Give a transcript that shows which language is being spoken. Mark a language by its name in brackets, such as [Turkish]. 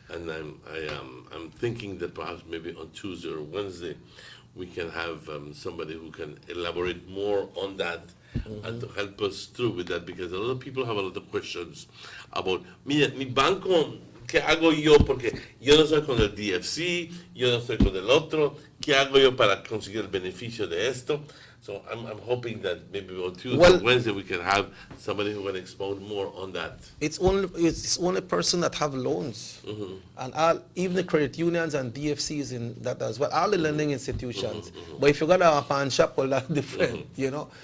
[English] And I'm thinking that perhaps maybe on Tuesday or Wednesday we can have somebody who can elaborate more on that and to help us through with that, because a lot of people have a lot of questions about, [Spanish] mira, mi banco, ¿qué hago yo? Porque yo no soy con el DFC, yo no soy con el otro, ¿qué hago yo para conseguir el beneficio de esto? [English] So I'm hoping that maybe on Tuesday or Wednesday we can have somebody who can expound more on that. It's only person that have loans, and even the credit unions and DFCs in that as well. All the lending institutions. But if you got a pawn shop, well, that's different, you know.